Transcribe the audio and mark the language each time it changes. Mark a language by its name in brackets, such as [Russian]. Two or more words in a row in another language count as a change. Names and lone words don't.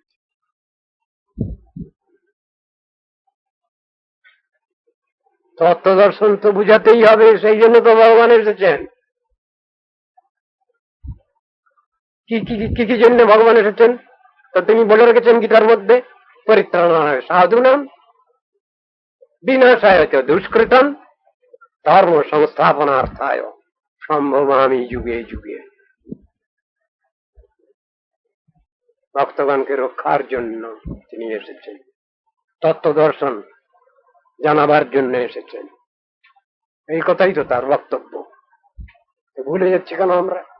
[Bangla] তত্ত্ব দর্শন তো বুঝাতেই হবে, সেই জন্য তো ভগবান এসেছেন। কি কি কি কি জন্য ভগবান এসেছেন? তো তিনি বলে রেখেছেন গীতার মধ্যে, [Sanskrit] পরিত্রাণায় সাধুনাম বিনাশায় চ দুষ্কৃতম ধর্ম সংস্থাপনার্থায় সম্ভবামি যুগে যুগে। [Bangla] ভক্তগণকে রক্ষার জন্য তিনি এসেছেন, তত্ত্ব দর্শন জানাবার জন্য এসেছেন। এই কথাই তো তার বক্তব্য। ভুলে যাচ্ছি কেন আমরা?